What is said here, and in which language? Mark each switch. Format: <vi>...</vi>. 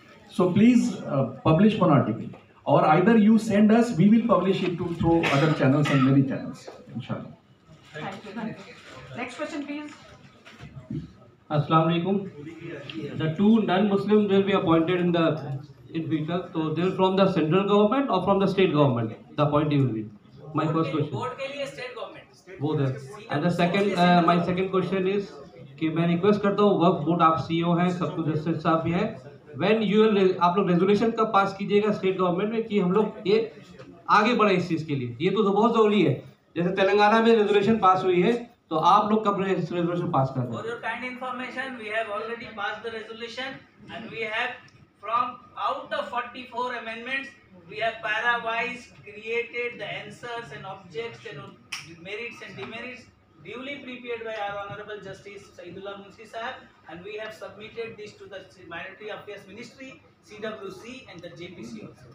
<en>So please publish one article, or either you send us, we will publish it through other channels and many channels, inshallah. Thank you. Next question, please. Assalamu alaikum. The two non-Muslims will be appointed in future. So they are from the central government or from the state government? The appointee will be. My first question.</en> <hi>Board के लिए state government वो है.</hi> <en>And the second, my second question is</en> <hi>कि मैं request करता हूँ वक्फ board, आप CEO हैं, सब कुछ जस्टिस साहब भी हैं,</hi> <en>when you will,</en> <hi>आप लोग रेजोल्यूशन कब पास कीजिएगा स्टेट गवर्नमेंट में कि हम लोग ये आगे बढ़े इस चीज़ के लिए? ये तो बहुत ज़रूरी है. जैसे तेलंगाना में रेजोल्यूशन पास हुई है, तो आप लोग कब रेजोल्यूशन पास कर रहे हैं?</hi> <en>For your kind information, we have already passed the resolution, and we have from out of 44 amendments, we have para-wise created the answers and objects and merits and demerits duly prepared by our Honorable Justice Saidullah Munshi Sahab, and we have submitted this to the Minority Affairs Ministry, CWC, and the JPC also.</en>